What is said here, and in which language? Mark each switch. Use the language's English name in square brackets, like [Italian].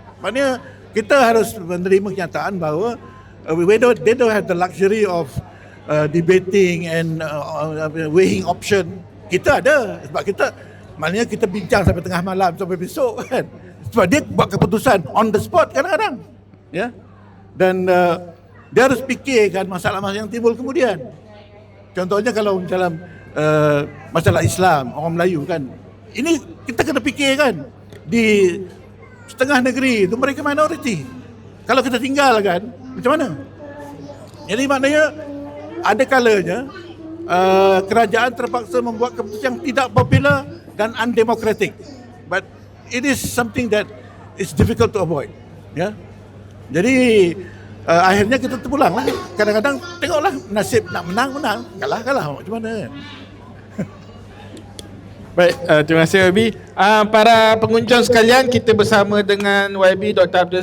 [Malay] Maknanya kita harus menerima kenyataan bahawa [English] they don't have the luxury of debating and weighing option. [Malay] Kita ada, sebab maknanya kita bincang sampai tengah malam sampai besok kan. Sebab dia buat keputusan [English] on the spot [Malay] kadang-kadang, ya. Dan dia harus fikirkan masalah-masalah yang timbul kemudian. Contohnya kalau dalam masalah Islam, orang Melayu kan, ini kita kena fikirkan di setengah negeri itu mereka minoriti. Kalau kita tinggalkan, macam mana? Jadi maknanya ada kalanya kerajaan terpaksa membuat keputusan yang tidak popular dan undemocratic. [English] But it is something that is difficult to avoid. [Malay] Ya. Jadi akhirnya kita terpulang lah. Kadang-kadang tengoklah nasib nak menang, kalah macam mana. Baik, terima kasih YB. Para pengunjung sekalian, kita bersama dengan YB Dr.